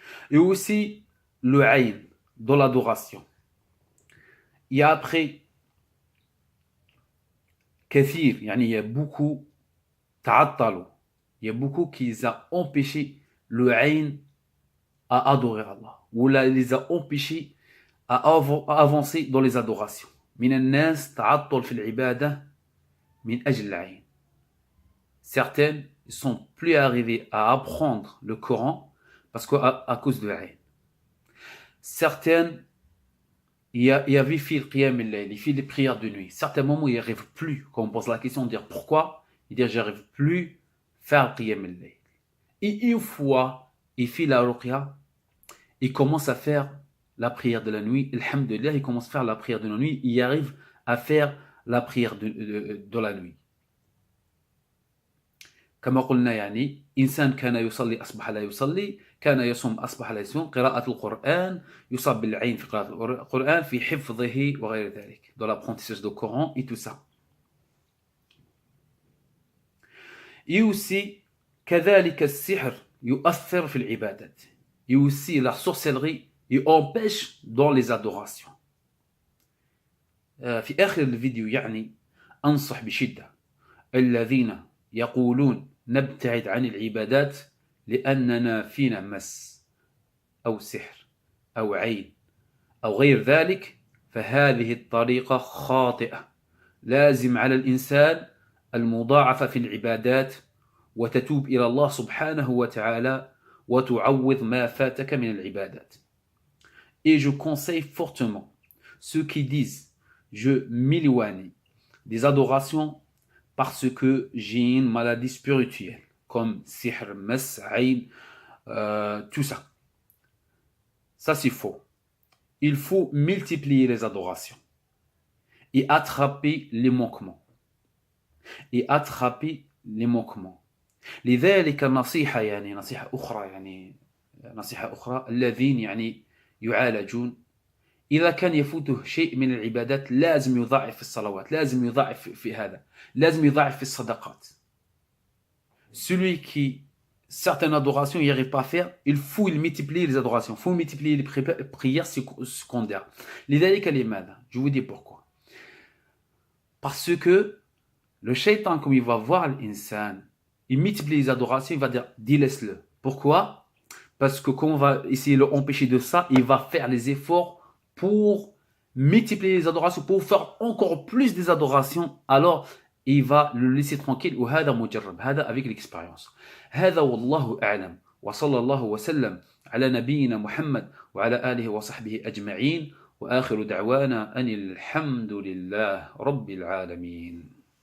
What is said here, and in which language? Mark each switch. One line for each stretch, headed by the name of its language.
French: Et aussi le ayn, dans l'adoration. Il y a après kathir, il y a beaucoup ta'attalu, il y a beaucoup qui les a empêchés le ayn à adorer Allah, ou les a empêchés à avancer dans les adorations.
Arabic: من الناس تعطل في العبادة من أجل العين.
French: Certaines ne sont plus arrivées à apprendre le Coran parce qu'à cause de l'Ayn. Certaines, il y avait fait le qiyam al-layl, il fait les prières de nuit. Certains moments, il n'y arrive plus. Quand on pose la question de dire pourquoi, il dit j'arrive plus à faire le qiyam al-layl. Et une fois, il fait la ruqya, il commence à faire la prière de la nuit. Alhamdulillah, il commence à faire la prière de la nuit. Il arrive à faire la prière de la nuit.
Arabic: كما قلنا يعني إنسان كان يصلي أصبح لا يصلي، كان يصوم أصبح لا يصوم، قراءة القرآن، يصاب بالعين في قراءة القرآن، في حفظه وغير ذلك.
French: Dans l'apprentissage du Coran et tout ça. Et aussi
Arabic: كذلك السحر يؤثر في العبادات.
French: Et aussi la sorcellerie il empêche dans les adorations.
Arabic: في آخر الفيديو يعني أنصح بشدة الذين يقولون نبتعد عن العبادات لأننا فينا مس أو سحر أو عين أو غير ذلك، فهذه الطريقة خاطئة. لازم على الإنسان المضاعفة في العبادات وتتوب إلى الله سبحانه وتعالى وتعوض ما فاتك من العبادات.
French: Et je conseille fortement ceux qui disent je m'éloigne des adorations parce que j'ai une maladie spirituelle comme sihr, mas, ayn, tout ça. Ça c'est faux. Il faut multiplier les adorations et attraper les manquements. Et attraper les manquements.
Arabic: لذلك نصيحة يعني نصيحة أخرى الذين يعني يعالجون إذا كان يفوته شيء من العبادات لازم يضاعف في الصلوات، لازم يضاعف في هذا، لازم يضاعف في الصدقات.
French: Celui qui certaines adorations il n'y arrive pas à faire, il faut multiplier les adorations, il faut multiplier les prières secondaires.
Arabic: لذلك لماذا؟
French: Je vous dis pourquoi. Parce que le shaitan, comme il va voir l'insan, il multiplie les adorations, il va dire délaisse-le. Pourquoi? Parce que quand on va essayer de l'empêcher de ça, il va faire les efforts pour multiplier les adorations, pour faire encore plus des adorations, alors il va le laisser tranquille.
Arabic: وهذا مجرب، هذا
French: avec l'expérience.
Arabic: هذا والله أعلم وصلى الله وسلم على نبينا محمد وعلى آله وصحبه أجمعين وآخر دعوانا أن الحمد لله رب العالمين.